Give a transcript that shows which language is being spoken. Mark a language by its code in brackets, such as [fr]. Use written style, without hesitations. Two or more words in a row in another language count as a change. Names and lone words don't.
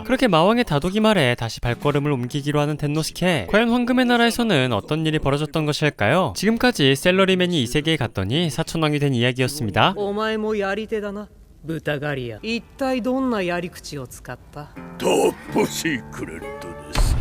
[ko] 그렇게 마왕의 다독이 말에 다시 발걸음을 옮기기로 하는 덴노스케. 과연 황금의 나라에서는 어떤 일이 벌어졌던 것일까요? 지금까지 셀러리맨이 이 세계에 갔더니 사천왕이 된 이야기였습니다. [ja] お前もやり手だな。豚狩りや。一体どんなやり口を使った。トップシークレットです。